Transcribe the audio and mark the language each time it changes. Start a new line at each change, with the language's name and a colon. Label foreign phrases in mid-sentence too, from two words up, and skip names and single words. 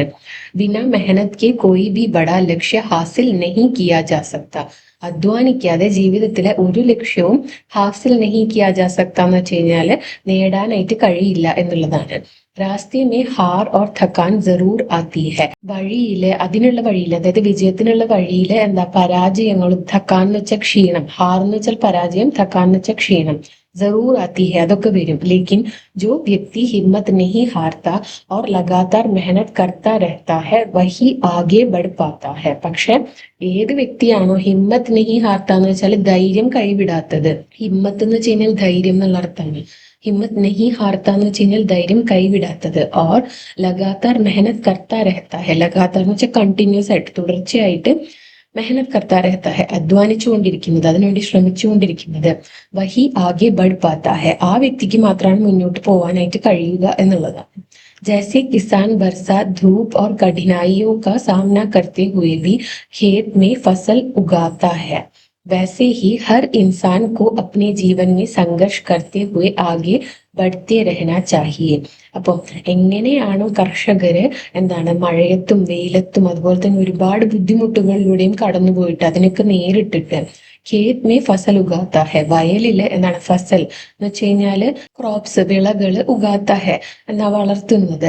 Hindi: बिना मेहनत के कोई भी बड़ा लक्ष्य हासिल नहीं किया जा सकता,
Malayalam: അധ്വാനിക്കാതെ ജീവിതത്തിലെ ഒരു ലക്ഷ്യവും
Hindi: हासिल नहीं किया जा सकता
Malayalam: എന്ന് വെച്ച് കഴിഞ്ഞാല് നേടാനായിട്ട് കഴിയില്ല എന്നുള്ളതാണ്.
Hindi: रास्ते में हार और थकान जरूर आती है,
Malayalam: വഴിയില് അതിനുള്ള വഴിയില്, അതായത് വിജയത്തിനുള്ള വഴിയില് എന്താ പരാജയങ്ങളും, ഥക്കാൻ എന്ന് വെച്ചാൽ ക്ഷീണം, ഹാർ എന്ന് വെച്ചാൽ പരാജയം, ഥക്കാൻ എന്ന് വെച്ചാൽ ക്ഷീണം,
Hindi: जरूर आती है
Malayalam: അതൊക്കെ വരും.
Hindi: लेकिन जो व्यक्ति हिम्मत नहीं हारता और लगातार मेहनत करता रहता है वही आगे बढ़ पाता है.
Malayalam: പക്ഷെ ഏത് വ്യക്തിയാണോ
Hindi: हिम्मत नहीं हारता
Malayalam: എന്ന് വെച്ചാൽ ധൈര്യം കൈവിടാത്തത്, ഹിമ്മത്ത് എന്ന് വെച്ച് കഴിഞ്ഞാൽ ധൈര്യം എന്നുള്ള അർത്ഥമാണ്.
Hindi: हिम्मत नहीं हारता
Malayalam: എന്ന് വെച്ച് കഴിഞ്ഞാൽ ധൈര്യം കൈവിടാത്തത്.
Hindi: और लगातार मेहनत करता रहता है,
Malayalam: ലഗാതാർ എന്ന് വെച്ചാൽ കണ്ടിന്യൂസ് ആയിട്ട് തുടർച്ചയായിട്ട്
Hindi: मेहनत करता रहता है,
Malayalam: അധ്വാനിച്ചുകൊണ്ടിരിക്കുന്നത്, അതിനുവേണ്ടി ശ്രമിച്ചുകൊണ്ടിരിക്കുന്നത്.
Hindi: वही आगे बढ़ पाता है,
Malayalam: ആ വ്യക്തിക്ക് മാത്രമാണ് മുന്നോട്ട് പോകാനായിട്ട് കഴിയുക എന്നുള്ളതാണ്.
Hindi: जैसे किसान बरसात, धूप और कठिनाइयों का सामना करते हुए भी खेत में फसल उगाता है वैसे ही हर इंसान को अपने जीवन में संघर्ष करते हुए आगे बढ़ते रहना चाहिए.
Malayalam: അപ്പോൾ എങ്ങനെയാണോ കർഷകര് മഴയത്തും വെയിലത്തും അതുപോലെ തന്നെ ഒരുപാട് ബുദ്ധിമുട്ടുകളിലൂടെയും കടന്നുപോയിട്ട് അതിനൊക്കെ നേരിട്ടിട്ട്
Hindi: खेत में फसल उगाता है,
Malayalam: വയലില് ഫസൽ എന്ന് വെച്ച് കഴിഞ്ഞാല് ക്രോപ്സ്, വിളകള്
Hindi: उगाता है
Malayalam: വളർത്തുന്നത്.